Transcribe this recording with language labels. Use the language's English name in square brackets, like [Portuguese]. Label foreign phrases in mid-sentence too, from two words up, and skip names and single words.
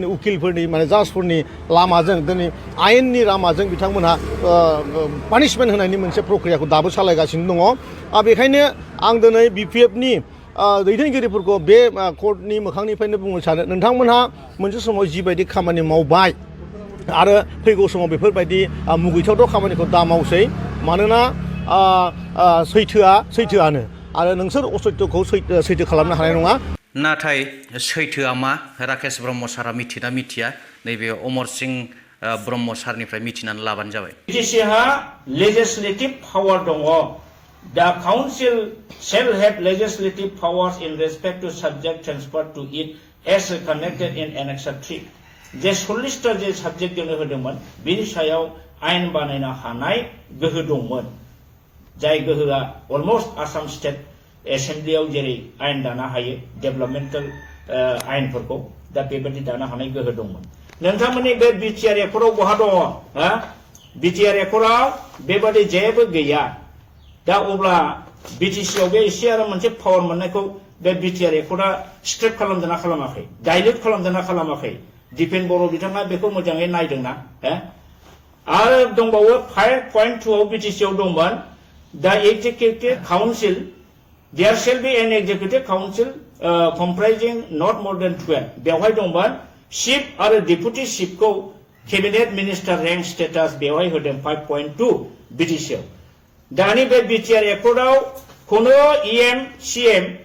[Bodo] उकिलफोरनि माने जाजफोरनि लामाजों दिनै आयेननि लामाजों बिथांमोनहा पानिशमेन्ट होनायनि मोनसे प्रक्रियाखौ दाबो सालायगासिनो दङ बेखायनो आं दिनै BPFनि दैदेनगिरिफोरखौ बे कर्टनि मोखांनिफ्रायनो बुंनो सानो नोंथांमोनहा मोनसे समाव जिबायदि खामानि मावबाय आरो फैगौ समाव बेफोरबायदि मुगैथावथाव खामानिखौ दा मावसै मानोना सैथोआनो आरो नोंसोर असत्यखौ सैथो खालामनो हानाय नङा नाथाय सैथोआ मा राकेश ब्रह्म सारा मिथिना मिथिया नैबे अमर सिंह ब्रह्म सारनिफ्राय मिथिनानै लाबानो जाबाय BTC हा [English] legislative power [Bodo] दङ [English] The council shall have legislative powers in respect to subject transferred to it as connected in Annexure 3 [Bodo] जे 40टा जे साबजेक्ट जोंनो होदोंमोन बेनि सायाव आयेन बानायनो हानाय गोहो दंमोन जाय गोहोआ अलमोस्ट आसाम स्टेट एसेम्बलियाव जेरै आयेन दानो हायो डेभेलपमेन्टेल आयेनफोरखौ दा बेबायदि दानो हानाय गोहो दंमोन नोंथांमोननि बे BTR एकर्डआव बहा दङ BTR एकर्डआव बेबायदि जेबो गैया दा अब्ला BTC आव बे एसे आरो मोनसे पावार मोननायखौ बे BTR एकर्डआ स्ट्रेप खालामदोंना खालामाखै डाइल्युट खालामदोंना खालामाखै दिपेन बर' बिथाङा बेखौ मोजाङै नायदोंना आरो दंबावो 5.2 आव BTC आव दंमोन दा [English] executive council there shall be an executive council comprising not more than 12 [Bodo] बेवहाय दंमोन चिफ आरो डेपुटि चिफखौ [English] cabinet minister rank status [Bodo] बेवहाय होदों 5.2 BTC आव दानि बे BTR एकर्डआव खुनु EM CM